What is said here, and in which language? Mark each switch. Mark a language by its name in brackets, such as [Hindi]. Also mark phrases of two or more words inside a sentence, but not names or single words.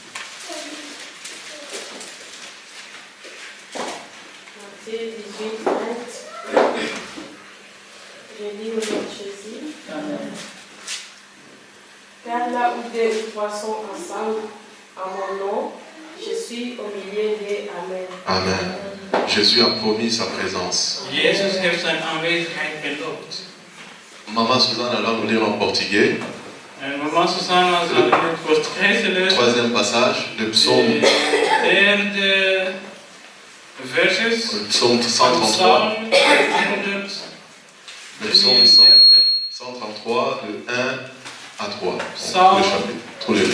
[French] Matthieu 18, 20. Je lis au nom de Jésus. Amen. Car là où 2 ou 3 sont ensemble en mon nom, je suis au milieu d'eux. Amen. Amen. Jésus a promis sa présence. [Dutch] Jezus heeft zijn aanwezigheid beloofd. [French] Maman Suzanne va nous lire en portugais. [Dutch] En mama Susanna zal in het Portugees lezen. [French] Troisième passage, le psaume. [Dutch] Derde verses. [French] Le psaume 133. Le psaume 133, de 1 à 3. [Dutch] Psalm [French] Le chapitre, tous les